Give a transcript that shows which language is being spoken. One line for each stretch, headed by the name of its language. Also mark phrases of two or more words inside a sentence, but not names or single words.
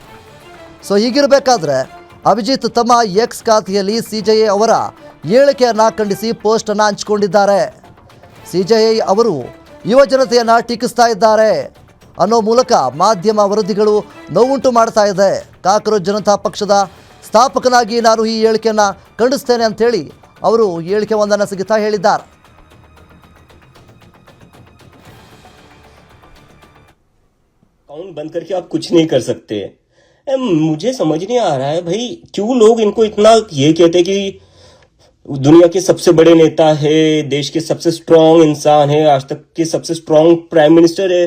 Kannada: ಸೊ ಹೀಗಿರಬೇಕಾದ್ರೆ ಅಭಿಜಿತ್ ತಮ್ಮ ಎಕ್ಸ್ ಖಾತೆಯಲ್ಲಿ ಸಿಜೆಐ ಅವರ ಹೇಳಿಕೆಯನ್ನು ಖಂಡಿಸಿ ಪೋಸ್ಟನ್ನು ಹಂಚಿಕೊಂಡಿದ್ದಾರೆ. ಸಿಜೆಐ ಅವರು ಯುವ ಜನತೆಯನ್ನು ಟೀಕಿಸ್ತಾ ಇದ್ದಾರೆ ಅನ್ನೋ ಮೂಲಕ ಮಾಧ್ಯಮ ವರದಿಗಳು ನೋವುಂಟು ಮಾಡ್ತಾ ಇದೆ. ಕಾಕ್ರೋಚ್ ಜನತಾ ಪಕ್ಷದ ಸ್ಥಾಪಕನಾಗಿ ನಾನು ಈ ಹೇಳಿಕೆಯನ್ನು ಖಂಡಿಸ್ತೇನೆ ಅಂಥೇಳಿ ಅವರು ಹೇಳಿಕೆ ಒಂದನ್ನು ಸಹಿತ ಹೇಳಿದ್ದಾರೆ.
Hindi: अकाउंट बंद करके आप कुछ नहीं कर सकते. मुझे समझ नहीं आ रहा है भाई, क्यों लोग इनको इतना ये कहते कि दुनिया के सबसे बड़े नेता है, देश के सबसे स्ट्रांग इंसान है, आज तक के सबसे
English: strong prime minister
Hindi: है.